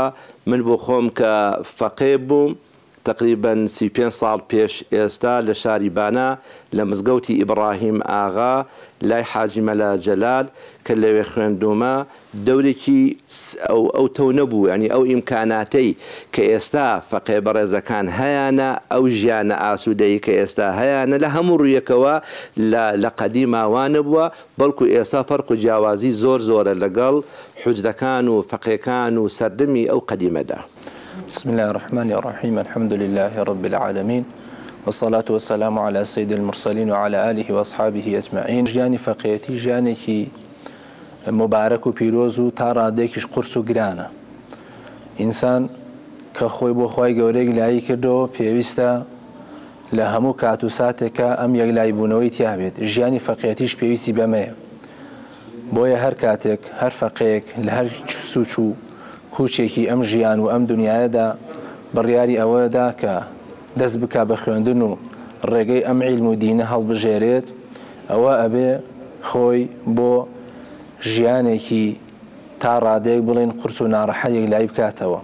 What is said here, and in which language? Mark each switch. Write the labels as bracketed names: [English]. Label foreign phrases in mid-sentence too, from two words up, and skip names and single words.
[Central Kurdish] من بۆ خۆم کە فەقێ بووم تقریبا 35 ساڵ پێش ئێستا لە شاری بانا لە مزگەوتی ئیبراهیم ئاغا لای حاجی مەلا جەلال کە لەوێ خوێندومە، دەورێکی ئەو تەو نەبوو، ینی ئەو ئیمکاناتەی کە ئێستا فەقێ بەڕێزەکان هەیەە، ئەو ژیانە ئاسوودەی کە ئێستا هەیەە لە هەموو ڕوویەکەوە لە قەدیماوانە بووە، بەڵکو ئێستا فەرق و جیاوازی زۆرە لەگەڵ حوجرەکان و فەقێکان و سەردەمی ئەو قەدیمەدا. [Arabic] بسم الله الرحمن الرحيم الحمد لله رب العالمين والصلاة والسلام على سيد المرسلين وعلى آله وأصحابه أجمعين. [Central Kurdish] ژیانی فەقێتی ژیانێکی مبارەک و پیرۆز و تا ڕادێکیش قورس و گرانە. ئینسان کە خۆی بۆ خۆی گەورەی لایی کردەوە پێویستە لە هەموو کات و ساتێکە ئەم یەکلایبوونەوەی تیا بێت. ژیانی فەقێتیش پێویستی بەمەیە، بۆیە هەر کاتێک هەر فەقێک لە هەر سوچ و کوچێکی ئەم ژیان و ئەم دنیاەدا بڕیاری ئەوەدا کە دەست بکا بە خوێندن و ڕێگەی ئەم عیلم و دینە هەڵبژێرێت، ئەوە ئەبێ خۆی بۆ ژیانێکی تا ڕادێک بڵێن قورس و ناڕەحەتێک لای بکاتەوە.